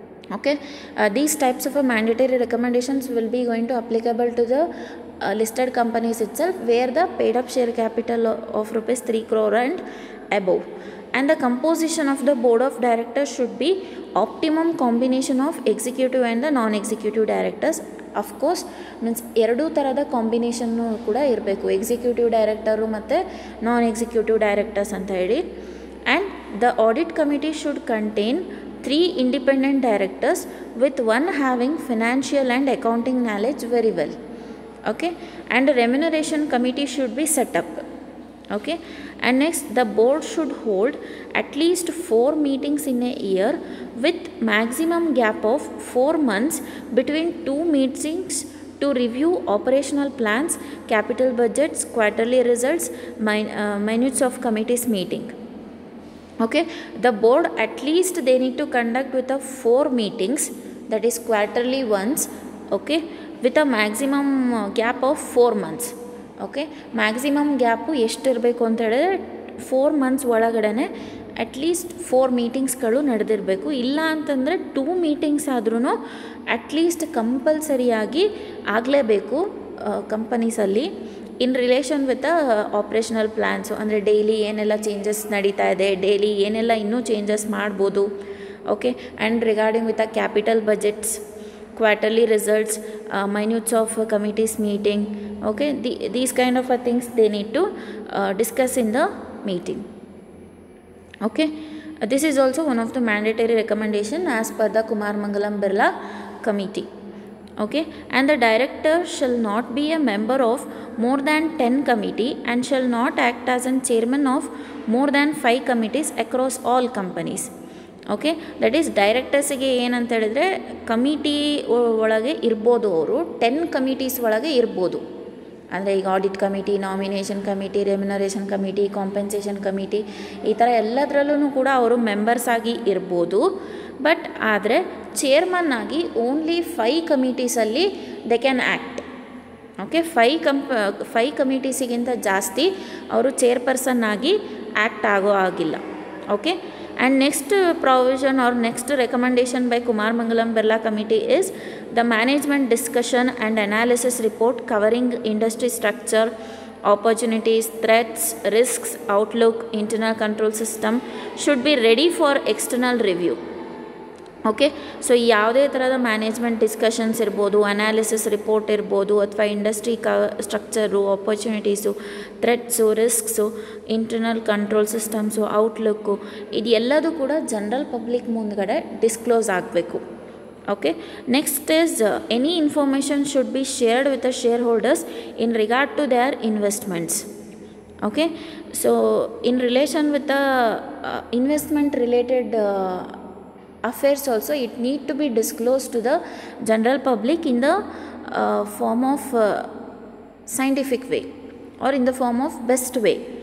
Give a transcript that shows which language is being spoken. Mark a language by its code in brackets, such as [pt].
[en] Okay, these types of mandatory recommendations will be going to applicable to the listed companies itself, where the paid up share capital of rupees 3 crore and above. And the composition of the board of directors should be optimum combination of executive and the non-executive directors. Of course, means [kn] ಎರಡು ತರದ combination ಕೂಡ ಇರಬೇಕು, executive director ಮತ್ತು ನಾನ್ executive directors ಅಂತ ಹೇಳಿ. [en] And the audit committee should contain 3 independent directors with one having financial and accounting knowledge very well. Okay, and a remuneration committee should be set up. Okay, and next the board should hold at least 4 meetings in a year with maximum gap of 4 months between 2 meetings to review operational plans, capital budgets, quarterly results, minutes of committees meeting. Okay, the board at least they need to conduct with a 4 meetings, that is quarterly once, okay, with a maximum gap of 4 months. Okay, maximum gap [kn] ಎಷ್ಟು ಇರಬೇಕು ಅಂತ ಹೇಳಿದ್ರೆ 4 months ಒಳಗಡೆ at least 4 ಮೀಟಿಂಗ್ಸ್ಗಳು ನಡೆದಿರಬೇಕು. ಇಲ್ಲ ಅಂತಂದರೆ 2 meetings ಆದ್ರೂ at least ಕಂಪಲ್ಸರಿಯಾಗಿ ಆಗಲೇಬೇಕು ಕಂಪನೀಸಲ್ಲಿ [en] In relation with operational plans. [kn] ಅಂದರೆ ಡೈಲಿ ಏನೆಲ್ಲ ಚೇಂಜಸ್ ನಡೀತಾ ಇದೆ, ಡೈಲಿ ಏನೆಲ್ಲ ಇನ್ನೂ ಚೇಂಜಸ್ ಮಾಡ್ಬೋದು. [en] Okay, and regarding with capital budgets, quarterly results, minutes of committees meeting. Okay, these kind of things they need to discuss in the meeting. Okay, this is also one of the mandatory recommendation as per the Kumar Mangalam Birla committee. Okay, and the director shall not be a member of more than 10 committee and shall not act as a chairman of more than 5 committees across all companies. Okay, that is [kn] ಡೈರೆಕ್ಟರ್ಸಿಗೆ ಏನಂತ ಹೇಳಿದ್ರೆ committee ಒಳಗೆ ಇರ್ಬೋದು, ಅವರು 10 committees ಒಳಗೆ ಇರ್ಬೋದು. ಅಂದರೆ ಈಗ audit committee, nomination committee, remuneration committee, compensation committee, ಈ ಥರ ಎಲ್ಲದರಲ್ಲೂ ಕೂಡ ಅವರು ಮೆಂಬರ್ಸ್ ಆಗಿ ಇರ್ಬೋದು. ಬಟ್ ಆದರೆ ಚೇರ್ಮನ್ ಆಗಿ only 5 ಕಮಿಟೀಸಲ್ಲಿ [en] They can act. [kn] Okay, 5 ಕಮಿಟೀಸಿಗಿಂತ ಜಾಸ್ತಿ ಅವರು ಚೇರ್ಪರ್ಸನ್ ಆಗಿ ಆ್ಯಕ್ಟ್ ಆಗೋ ಆಗಿಲ್ಲ. [en] Okay, and next provision or next recommendation by Kumar Mangalam Birla committee is the management discussion and analysis report covering industry structure, opportunities, threats, risks, outlook, internal control system should be ready for external review. [kn] Okay, so ಯಾವುದೇ ಥರದ management discussions ಇರ್ಬೋದು, analysis report ಇರ್ಬೋದು, ಅಥವಾ industry structure, opportunities, ಥ್ರೆಟ್ಸು, ರಿಸ್ಕ್ಸು, internal control systems, outlook, ಇದು ಎಲ್ಲದೂ ಕೂಡ general public ಮುಂದ್ಗಡೆ disclose ಆಗಬೇಕು. [en] Okay, next is any information should be shared with the share holders in regard to their investments. Okay, so in relation with the investment related affairs also, it need to be disclosed to the general public in the form of scientific way or in the form of best way.